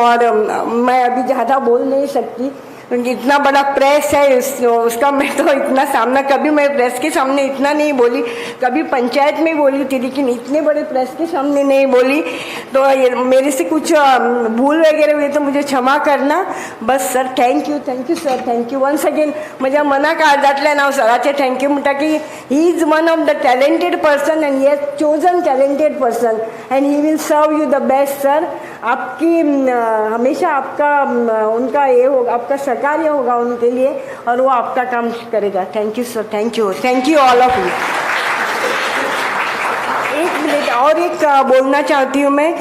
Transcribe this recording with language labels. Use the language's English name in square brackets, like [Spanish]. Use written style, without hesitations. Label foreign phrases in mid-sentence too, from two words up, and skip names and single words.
[Hindi] और मैं अभी ज़्यादा बोल नहीं सकती क्योंकि इतना बड़ा प्रेस है उसका मैं तो इतना सामना, कभी मैं प्रेस के सामने इतना नहीं बोली, कभी पंचायत में बोली थी लेकिन इतने बड़े प्रेस के सामने नहीं बोली. तो मेरे से कुछ भूल वगैरह हुई तो मुझे क्षमा करना. बस सर, [English] thank you sir, thank you once again. [Konkani] म्हज्या मना काळजांतल्यान हांव सराचे थँक्यू म्हणटा की [English] he is one of the talented person and he has chosen talented person and he will serve you the best sir. [Hindi] आपकी हमेशा आपका उनका ये होगा, आपका सहकार्य होगा उनके लिए और वो आपका काम करेगा. [English] thank you sir, thank you all of you. [Hindi] एक मिनट और एक बोलना चाहती हूँ मैं.